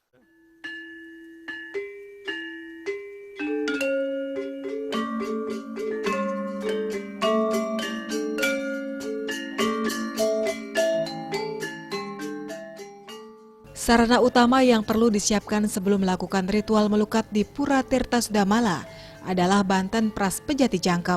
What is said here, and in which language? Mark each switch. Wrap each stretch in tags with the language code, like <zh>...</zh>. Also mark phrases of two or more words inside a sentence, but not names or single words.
<id>Sarana utama yang perlu disiapkan sebelum melakukan ritual melukat di Pura Tirta Sudamala adalah Banten Pras Pejati Jangkep.</id>